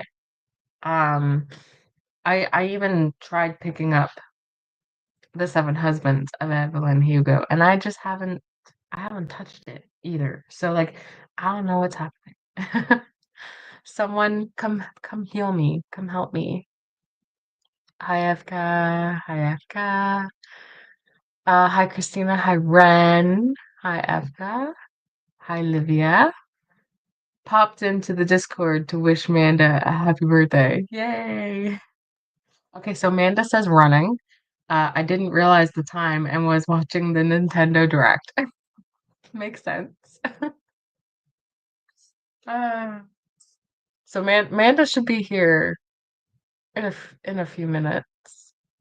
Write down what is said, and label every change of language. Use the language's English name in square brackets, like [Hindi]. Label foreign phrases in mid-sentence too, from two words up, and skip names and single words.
[English] Um, I even tried picking up The Seven Husbands of Evelyn Hugo, and I haven't touched it either. So like I don't know what's happening. Someone come heal me. Come help me. Hi Efka. Hi Efka. Hi Christina. Hi Ren. Hi Efka. Hi Livia. Popped into the Discord to wish Manda a happy birthday. Yay. Okay, so Manda says running. I didn't realize the time and was watching the Nintendo Direct. Makes sense. Uh, so Manda should be here in a few minutes.